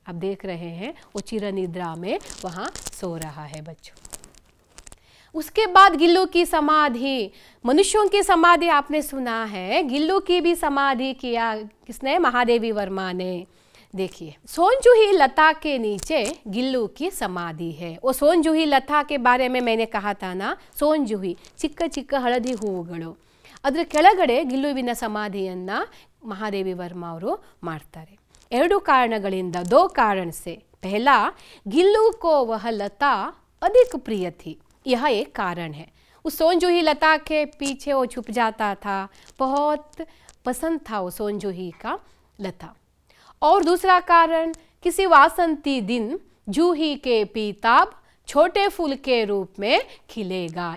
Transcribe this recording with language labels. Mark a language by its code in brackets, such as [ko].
[hi] अब देख रहे हैं वो चिरनिद्रा में वहाँ सो रहा है बच्चों. उसके बाद गिल्लू की समाधि, मनुष्यों की समाधि आपने सुना है, गिल्लू की भी समाधि किया किसने, महादेवी वर्मा ने. देखिए सोनजूही लता के नीचे गिल्लू की समाधि है. वो सोनजूही लता के बारे में मैंने कहा था ना, [kn] सोनजूही ಚಿಕ್ಕ ಚಿಕ್ಕ ಹಳದಿ ಹೂವುಗಳು, ಅದರ ಕೆಳಗಡೆ ಗಿಲ್ಲುವಿನ ಸಮಾಧಿಯನ್ನು ಮಹಾದೇವಿ ವರ್ಮಾ ಅವರು ಮಾಡ್ತಾರೆ. 2 ಕಾರಣಗಳಿಂದ, [hi] 2 कारण से. पहला, गिल्लू को वह लता अधिक प्रिय थी, यह एक कारण है. उस सोनजूही लता के पीछे वो छुप जाता था, बहुत पसंद था वो सोनजूही का लता. और दूसरा कारण, किसी वासंती दिन जूही के पीताब छोटे फूल के रूप में खिलेगा.